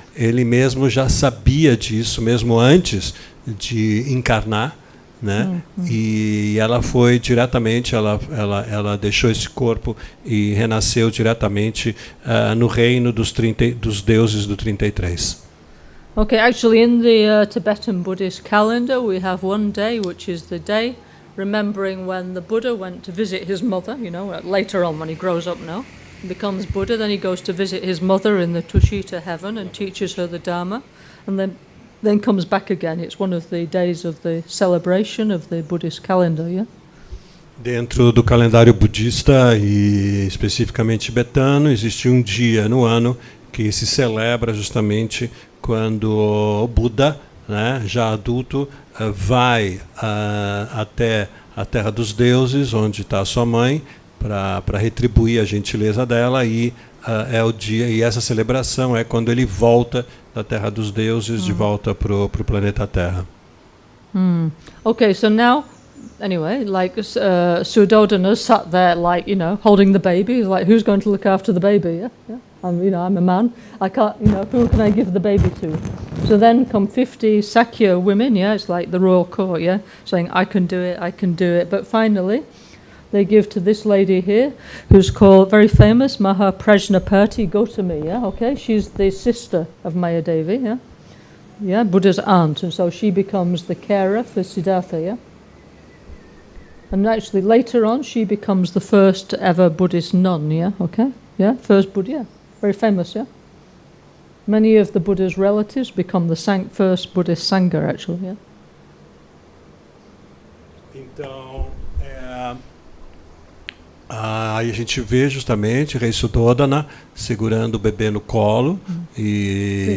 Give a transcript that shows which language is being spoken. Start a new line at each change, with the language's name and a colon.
Portuguese: Ele mesmo já sabia disso, mesmo antes de encarnar, né? E ela foi diretamente, ela deixou esse corpo e renasceu diretamente no reino dos deuses do 33.
English: Okay, actually in the Tibetan Buddhist calendar we have one day which is the day remembering when the Buddha went to visit his mother, you know, later on when he grows up now. Becomes Buddha, then he goes to visit his mother in the Tushita heaven and teaches her the Dharma, and then comes back again. It's one of the days of the celebration of the Buddhist calendar, yeah?
Portuguese: Dentro do calendário budista e especificamente tibetano, existe um dia no ano que se celebra justamente quando o Buda, né, já adulto, vai até a terra dos deuses, onde está a sua mãe, para retribuir a gentileza dela, e é o dia, e essa celebração é quando ele volta da terra dos deuses de volta pro planeta Terra.
English: Okay, so now, anyway, like Suddhodana sat there, like, you know, holding the baby. He's like, who's going to look after the baby? Yeah. I'm a man. I can't, you know, who can I give the baby to? So then come 50 Sakya women. Yeah, it's like the royal court. Yeah, saying I can do it. But finally, they give to this lady here, who's called, very famous, Mahaprajnapati Gautami, yeah, okay? She's the sister of Mayadevi, yeah? Yeah, Buddha's aunt, and so she becomes the carer for Siddhartha, yeah? And actually later on, she becomes the first ever Buddhist nun, yeah, okay? Yeah, first Buddha, yeah, very famous, yeah? Many of the Buddha's relatives become the first Buddhist Sangha, actually, yeah?
Portuguese: Então, aí a gente vê justamente Rei Suddhodana segurando o bebê no colo e